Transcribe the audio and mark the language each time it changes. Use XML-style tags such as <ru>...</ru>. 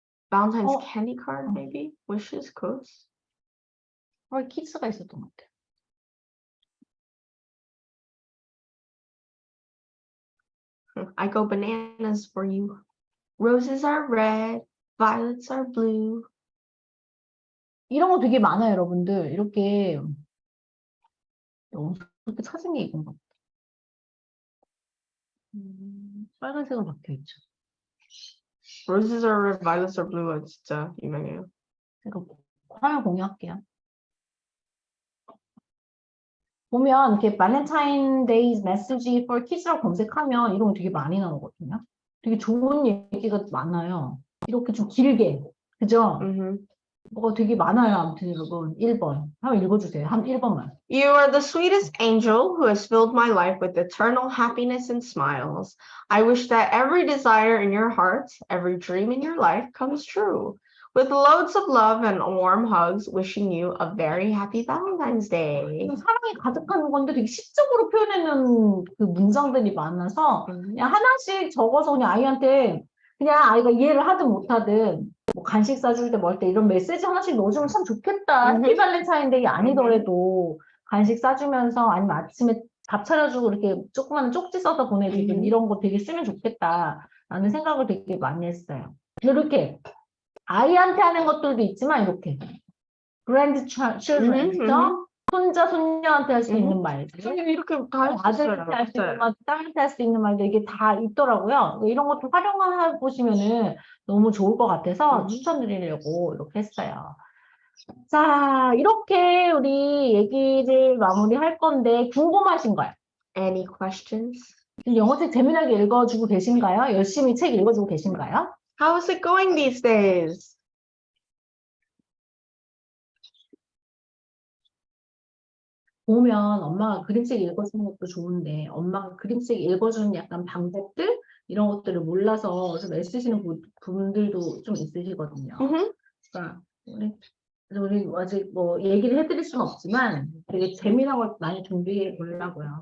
<en>Valentine's candy card maybe? Wishes, codes.</en> <ko>키스가 있었던 것 같아요.</ko> <en>I go bananas for you. Roses are red, violets are blue.</en> <ko>이런 거 되게 많아요, 여러분들. 이렇게 찾은 게 이건 것 같아요. 빨간색으로 박혀 있죠.</ko> <en>Roses are red, violets are blue.</en> <ko>진짜 유명해요. 제가 화면 공유할게요. 보면 이렇게 발렌타인데이 메시지</ko> <en>for kids</en> <ko>라고 검색하면 이런 거 되게 많이 나오거든요. 되게 좋은 얘기가 많아요. 이렇게 좀 길게. 그죠? 뭐가 되게 많아요. 아무튼 여러분. 1번. 한번 읽어주세요. 1번만.</ko> <en>You are the sweetest angel who has filled my life with eternal happiness and smiles. I wish that every desire in your heart, every dream in your life comes true. With loads of love and warm hugs, wishing you a very happy Valentine's Day.</en> <ko>사랑이 가득한 건데 되게 시적으로 표현하는 그 문장들이 많아서 그냥 하나씩 적어서 그냥 아이한테 그냥 아이가 이해를 하든 못하든 뭐 간식 사줄 때 뭐 할 때 이런 메시지 하나씩 넣어주면 참 좋겠다. 해피 발렌타인데이 아니더라도 간식 싸주면서 아니면 아침에 밥 차려주고 이렇게 조그만 쪽지 써서 보내주고 이런 거 되게 쓰면 좋겠다라는 생각을 되게 많이 했어요. 이렇게 아이한테 하는 것들도 있지만 이렇게 grandchildren, 손자, 손녀한테 할 수 있는 말들 이렇게 다 아들한테 할 수 있는 말, 딸한테 할 수 있는 말들 이게 다 있더라고요. 이런 것도 활용해 보시면은 너무 좋을 것 같아서 추천드리려고 이렇게 했어요. 자, 이렇게 우리 얘기를 마무리할 건데 궁금하신 거예요?</ko> <en>Any questions?</en> <ko>영어책 재미나게 읽어주고 계신가요? 열심히 책 읽어주고 계신가요?</ko> <en>How is it going these days?</en> <ko>보면 엄마가 그림책 읽어주는 것도 좋은데 엄마가 그림책 읽어주는 약간 방법들 이런 것들을 몰라서 좀 애쓰시는 분들도 좀 있으시거든요. 그러니까 우리 아직 뭐 얘기를 해드릴 수는 없지만 되게 재미난 걸 많이 준비해 보려고요.</ko>